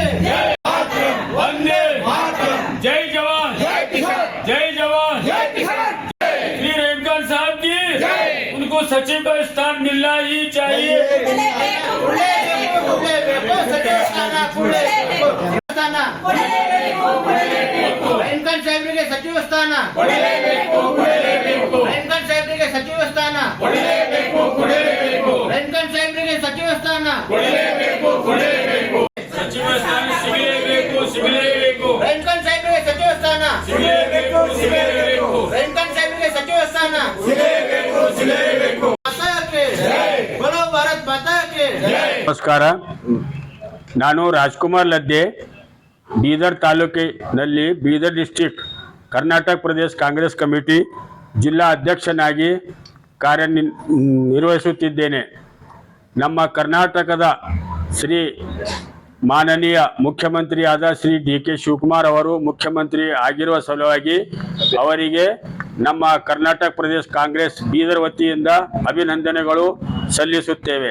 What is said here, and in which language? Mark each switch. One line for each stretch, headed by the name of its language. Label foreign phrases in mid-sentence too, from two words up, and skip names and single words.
Hindi: वंदे जय जवान जय जवान श्री रहीमखान साहब जी उनको सचिव का स्थान मिलना ही चाहिए।
Kannada: रहीमखान साहेबರಿಗೆ ಸಚಿವ ಸ್ಥಾನ रहीमखान साहेबರಿಗೆ ಸಚಿವ ಸ್ಥಾನ रहीमखान साहेबರಿಗೆ ಸಚಿವ ಸ್ಥಾನ ಸಚಿವ ಸ್ಥಾನ ಸಿಗಲೇಬೇಕು रहीमखान साहेबರಿಗೆ ಸಚಿವ ಸ್ಥಾನ रहीमखान साहेबರಿಗೆ ಸಚಿವ ಸ್ಥಾನ
Hindi: माता की बोलो भारत माता की
Kannada: ನಮಸ್ಕಾರ, ನಾನು ರಾಜ್ಕುಮಾರ್ ಲದ್ದೆ, ಬೀದರ್ ತಾಲೂಕಿನಲ್ಲಿ ಬೀದರ್ ಡಿಸ್ಟ್ರಿಕ್ಟ್ ಕರ್ನಾಟಕ ಪ್ರದೇಶ ಕಾಂಗ್ರೆಸ್ ಕಮಿಟಿ ಜಿಲ್ಲಾ ಅಧ್ಯಕ್ಷನಾಗಿ ಕಾರ್ಯನಿರ್ವಹಿಸುತ್ತಿದ್ದೇನೆ. ನಮ್ಮ ಕರ್ನಾಟಕದ ಶ್ರೀ ಮಾನನೀಯ ಮುಖ್ಯಮಂತ್ರಿಯಾದ ಶ್ರೀ ಡಿ ಕೆ ಶಿವಕುಮಾರ್ ಅವರು ಮುಖ್ಯಮಂತ್ರಿ ಆಗಿರುವ ಸಲುವಾಗಿ ಅವರಿಗೆ ನಮ್ಮ ಕರ್ನಾಟಕ ಪ್ರದೇಶ ಕಾಂಗ್ರೆಸ್ ಬೀದರ್ ವತಿಯಿಂದ ಅಭಿನಂದನೆಗಳು ಸಲ್ಲಿಸುತ್ತೇವೆ.